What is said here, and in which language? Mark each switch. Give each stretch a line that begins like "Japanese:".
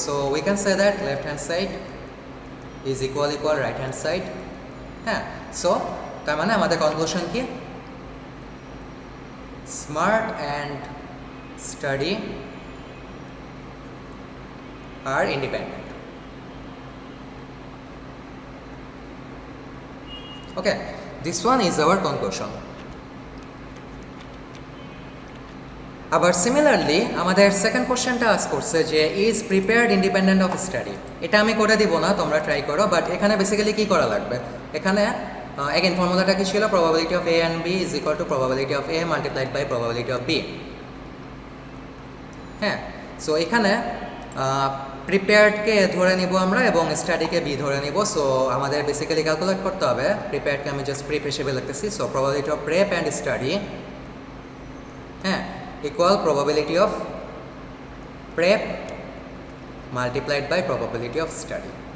English: So we can say that left hand side is equal right hand side.
Bangla: হ্যাঁ, so তার মানে আমাদের conclusion কি?
English: Smart and study আর independent. Okay, this one is our conclusion. আবার similarly আমাদের second কোশ্চেনটা আস করছে যে is prepared independent of study.
Bangla: এটা আমি করে দিব না, তোমরা ট্রাই করো। বাট এখানে বেসিক্যালি কী করা লাগবে, এখানে এগেন ফর্মুলাটা কি ছিল,
English: Probability of A and B is equal to probability of A multiplied by probability of B.
Bangla: হ্যাঁ, সো এখানে প্রিপেয়ার্ডকে ধরে নিব আমরা এবং স্টাডিকে বি ধরে নিব। সো আমাদের বেসিক্যালি ক্যালকুলেট করতে হবে, প্রিপেয়ার্ডকে আমি জাস্ট প্রেপ হিসেবে লিখতেছি।
English: So probability of prep and study, হ্যাঁ, equal probability of prep multiplied by probability of study.